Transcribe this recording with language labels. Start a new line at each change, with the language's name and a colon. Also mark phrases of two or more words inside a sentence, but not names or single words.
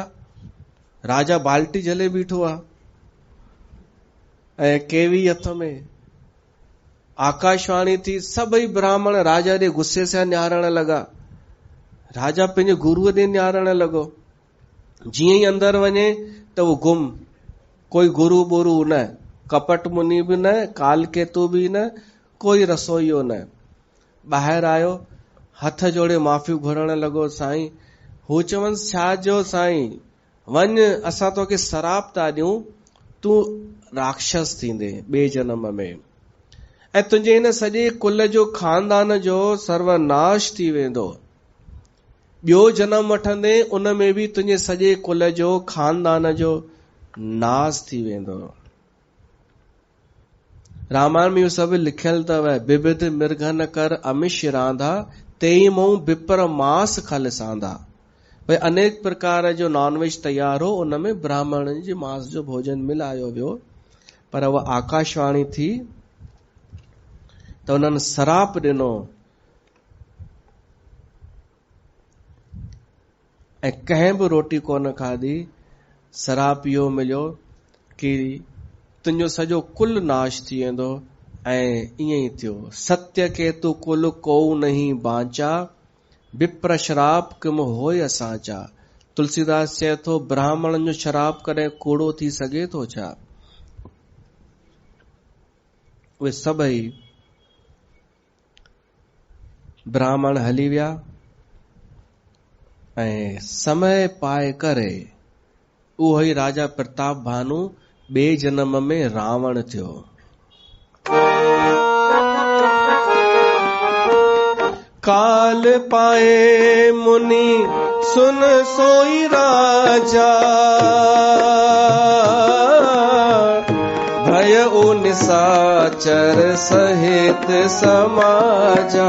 Sindhi: राजा बाल्टी जले बीठो आहे ऐं केवी हथ में। आकाशवाणी थी, सभई ब्राह्मण राजा ॾे गुस्से सां निहारण लॻा। राजा पंहिंजे गुरुअ ॾे निहारण लॻो। जीअं ई अंदर वञे त उहो गुम, कोई गुरु बुरु न, कपट मुनि बि न, काल केतु बि न, कोई रसोईयो न। ॿाहिरि आयो, हथ जोड़े माफ़ी घुरण लॻो, साईं। हू चवंसि, छा जो साईं, वञ, असां तोखे सराप था ॾियूं, तूं राक्षस थींदे ॿिए जनम में। ऐं तुंहिंजे हिन सॼे कुल जो खानदान जो सर्वनाश थी वेंदो। ॿियो जनम वठंदे उन में बि तुंहिंजे सॼे कुल जो खानदान जो नाश थी वेंदो। रामायण में इहो सभु लिखियल अथव।
Awadhi: विविध मृगन कर अमिष रांधा, तेई मूं विपर मांस खल सांधा।
Sindhi: भई अनेक प्रकार जो नॉनवेज तैयार हो, उन में ब्राह्मणनि जे मांस जो भोजन मिलायो वियो। पर उहा आकाशवाणी थी त उन्हनि सराप ॾिनो ऐं कंहिं बि रोटी कोन खाधी। सराप इहो मिलियो कि तुंहिंजो सॼो कुल नाश थी वेंदो। ऐं ईअं ई थियो।
Awadhi: सत्य के तू कुल को नहीं बांचा, विप्र श्राप किम होय असांचा।
Sindhi: तुलसीदास चए थो ब्राह्मणनि जो श्राप कॾहिं कूड़ो थी सघे थो छा? उहे सभई ब्राह्मण हली विया ऐं समय पाए करे उहो ई राजा प्रताप भानु ॿिए जन्म में रावण थियो।
Awadhi: काल पाए मुनि सुन सोई राजा, भय निसाचर सहित समाजा।